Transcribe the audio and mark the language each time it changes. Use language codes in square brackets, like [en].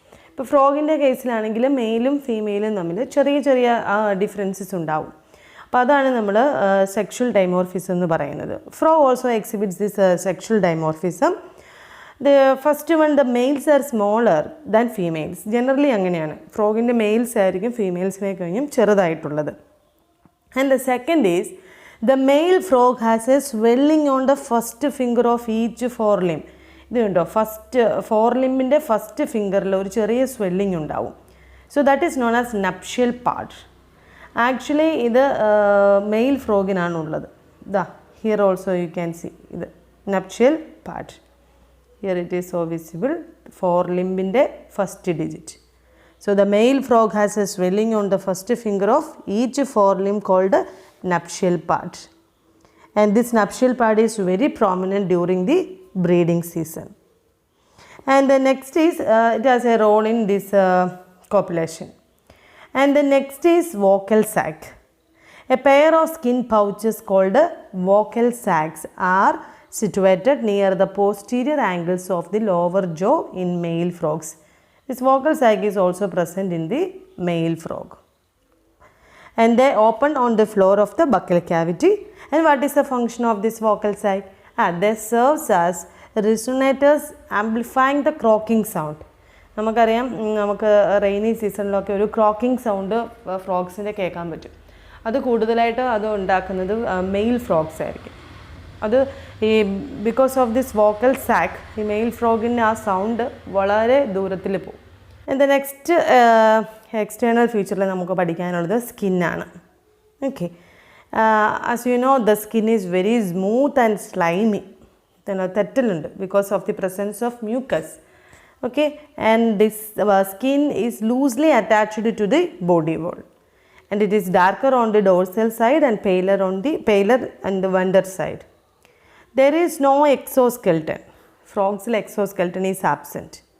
[ml] ഇപ്പോൾ ഫ്രോഗിൻ്റെ കേസിലാണെങ്കിൽ മെയിലും ഫീമെയിലും തമ്മിൽ ചെറിയ ചെറിയ ഡിഫറൻസസ് ഉണ്ടാവും. അപ്പോൾ അതാണ് നമ്മൾ സെക്ഷൽ ഡൈമോർഫിസം എന്ന് പറയുന്നത്. [en] Frog also exhibits this sexual dimorphism. The first one, the males are smaller than females. [ml] Generally അങ്ങനെയാണ്, ഫ്രോഗിൻ്റെ മെയിൽസ് ആയിരിക്കും ഫീമെയിൽസിനെ കഴിഞ്ഞും ചെറുതായിട്ടുള്ളത്. [en] And the second is the male frog has a swelling on the first finger of each forelimb. [ml] ഇത് കണ്ടോ, ഫോർലിംബിൻ്റെ first ഫിംഗറിൽ ഒരു ചെറിയ swelling ഉണ്ടാവും. [en] So that is known as nuptial part. [ml] Actually ഇത് mail ഫ്രോഗിനാണുള്ളത്. [en] ദാ here also you can see ഇത് nuptial part. Here it is so visible, forelimb first digit. So the male frog has a swelling on the first finger of each forelimb called nuptial part. and this nuptial pad is very prominent during the breeding season. And the next is it has a role in this copulation. And the next is vocal sac. A pair of skin pouches called vocal sacs are situated near the posterior angles of the lower jaw in male frogs. This vocal sac is also present in the male frog. And they open on the floor of the buccal cavity. And what is the function of this vocal sac? They serves as resonators amplifying the croaking sound. [ml] നമുക്കറിയാം നമുക്ക് rainy സീസണിലൊക്കെ ഒരു croaking sound ഫ്രോഗ്സിൻ്റെ കേൾക്കാൻ പറ്റും. അത് കൂടുതലായിട്ട് അത് ഉണ്ടാക്കുന്നത് mail frogs ആയിരിക്കും. അത് ഈ [en] because of this vocal sac [ml] ഈ മെയിൽ ഫ്രോഗിൻ്റെ ആ സൗണ്ട് വളരെ ദൂരത്തിൽ പോകും. എൻ്റെ നെക്സ്റ്റ് എക്സ്റ്റേണൽ ഫീച്ചറിൽ നമുക്ക് പഠിക്കാനുള്ളത് സ്കിന്നാണ്. [en] Okay, as you know the skin is very smooth and slimy. തെറ്റലുണ്ട് because of the presence of mucus. Okay, and this skin is loosely attached to the body wall, and it is darker on the dorsal side and paler on the venter side. There is no exoskeleton. Frogs' exoskeleton is absent.